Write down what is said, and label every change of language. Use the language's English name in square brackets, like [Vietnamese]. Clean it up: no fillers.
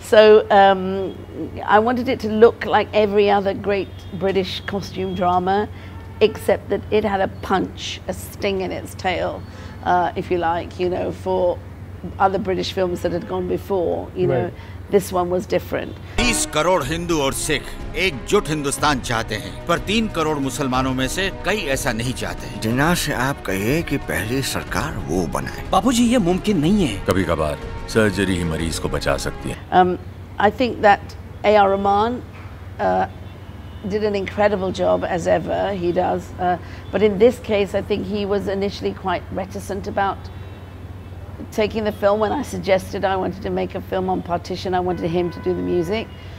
[English] So I wanted it to look like every other great British costume drama, except that it had a punch, a sting in its tail, if you like, you know, for other British films that had gone before, you know, this one was different. [Hindi] 30 crore Hindu और सिख एकजुट हिंदुस्तान चाहते हैं, पर 3 करोड़ मुसलमानों में से कई ऐसा नहीं चाहते। जिन्ना से आप कहिए कि पहली सरकार वो बनाए। बापूजी, ये मुमकिन नहीं है। कभी-कभार सर्जरी ही मरीज को बचा सकती है। [English] I think that A.R. Rahman did an incredible job, as ever he does, but in this case I think he was initially quite reticent about taking the film. When I suggested I wanted to make a film on Partition, I wanted him to do the music.